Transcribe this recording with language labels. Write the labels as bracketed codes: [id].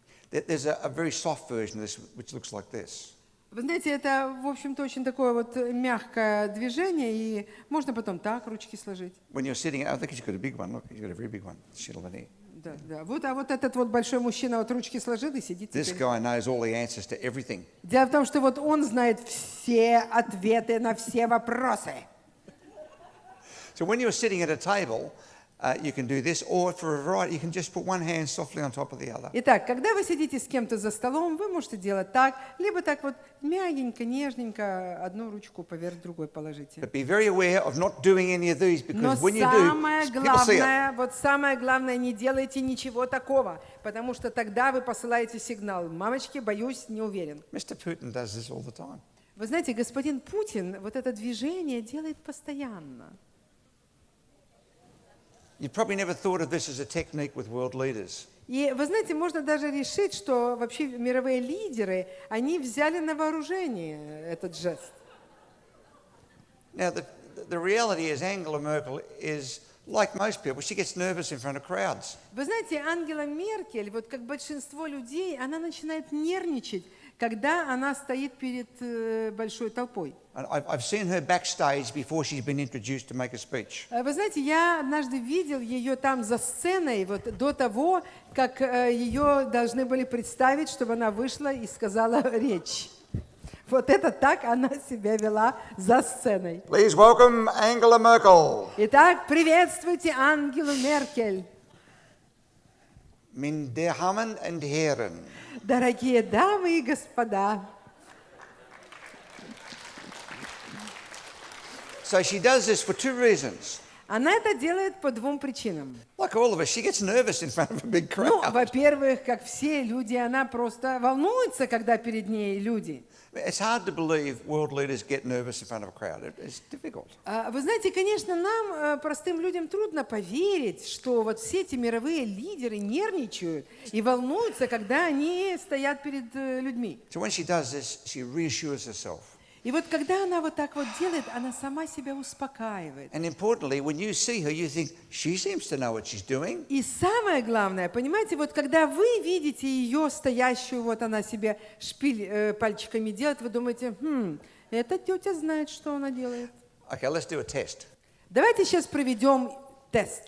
[en] There's a very soft version of this which looks like this. [ru] Вы знаете, это, в общем-то, очень такое вот мягкое движение, и можно потом так ручки сложить. [en] When you're sitting, I think he's got a big one. Look, he's got a very big one. Sit over there. [ru] Да, да. Вот, а вот этот вот большой мужчина вот ручки сложил и сидит [en] This [ru] теперь. [en] guy knows all the answers to everything. [ru] Дело в том, что вот он знает все ответы на все вопросы. [en] So when you're sitting at a table, you can do this, or for a variety, you can just put one hand softly on top of the other. [ru] Итак, когда вы сидите с кем-то за столом, вы можете делать так, либо так вот мягенько, нежненько одну ручку поверх другой положите. [en] But be very aware of not doing any of these, [ru] Но [en] because when you do, [ru] самое [en] people see it. [ru] главное, вот самое главное, не делайте ничего такого, потому что тогда вы посылаете сигнал: мамочки, боюсь, не уверен. [en] Mr. Putin does this all the time. [ru] Вы знаете, господин Путин вот это движение делает постоянно. [en] You probably never thought of this as a technique with world leaders. [ru] И вы знаете, можно даже решить, что вообще мировые лидеры, они взяли на вооружение этот жест. [en] Now, the reality is Angela Merkel is, like most people, she gets nervous in front of crowds. [ru] Вы знаете, Ангела Меркель, вот как большинство людей, она начинает нервничать, когда она стоит перед большой толпой. [en] And I've seen her backstage before she's been introduced to make a speech. [ru] Вы знаете, я однажды видел ее там за сценой, вот до того, как ее должны были представить, чтобы она вышла и сказала речь. Вот это так она себя вела за сценой. [en] Please welcome Angela Merkel. [ru] Итак, приветствуйте Ангелу Меркель. [de] Meine Damen und Herren. [ru] Дорогие дамы и господа. [en] So she does this for two reasons. [ru] Она это делает по двум причинам. [en] Like all of us, she gets nervous in front of a big [ru] Ну, [en] crowd. [ru] во-первых, как все люди, она просто волнуется, когда перед ней люди. [en] It's hard to believe world leaders get nervous in front of a crowd. It's difficult. [ru] Вы знаете, конечно, нам, простым людям, трудно поверить, что вот все эти мировые лидеры нервничают и волнуются, когда они стоят перед людьми. [en] So when she does this, she reassures herself. [ru] И вот когда она вот так вот делает, она сама себя успокаивает. [en] And importantly, when you see her, you think, she seems to know what she's doing. [ru] И самое главное, понимаете, вот когда вы видите ее стоящую, вот она себе шпиль пальчиками делает, вы думаете, эта тетя знает, что она делает. [en] Okay, let's do a test. [ru] Давайте сейчас проведем тест.